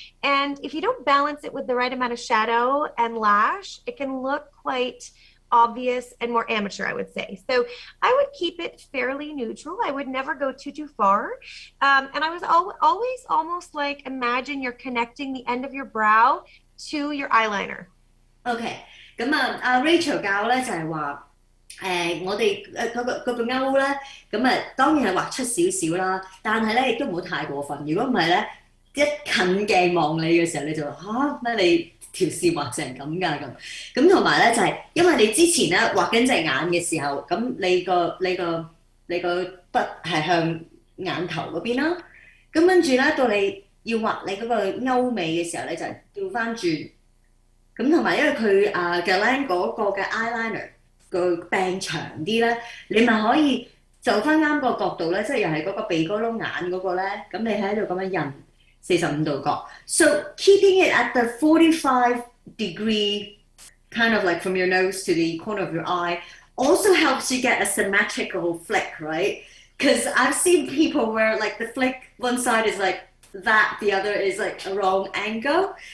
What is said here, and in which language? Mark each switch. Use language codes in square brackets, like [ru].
[en] And if you don't balance it with the right amount of shadow and lash, it can look quite obvious and more amateur, I would say. So I would keep it fairly neutral. I would never go too far. And I was always almost like, imagine you're connecting the end of your brow to your eyeliner. [yue] OK， 咁Rachel 教咧就係話我哋嗰個勾咧，咁當然係畫出少少啦，但係咧亦都唔好太過分。如果唔係咧，一近鏡望你嘅時候，你就話咩你條線畫成咁㗎咁同埋咧就係、因為你之前咧畫緊隻眼嘅時候，咁你個筆係向眼頭嗰邊啦，咁跟住咧到你要畫你嗰個勾尾嘅時候咧，就調翻轉。咁同埋因為佢GUERLAIN 嗰個嘅 eyeliner 個柄長啲咧，你咪可以就翻啱個角度咧，即係又係嗰個鼻哥窿眼嗰個咧，咁你喺度咁樣印45度角。 [en] So keeping it at the 45-degree kind of like from your nose to the corner of your eye also helps you get a symmetrical flick, right? Because I've seen people where like the flick one side is like that, the other is like a wrong angle.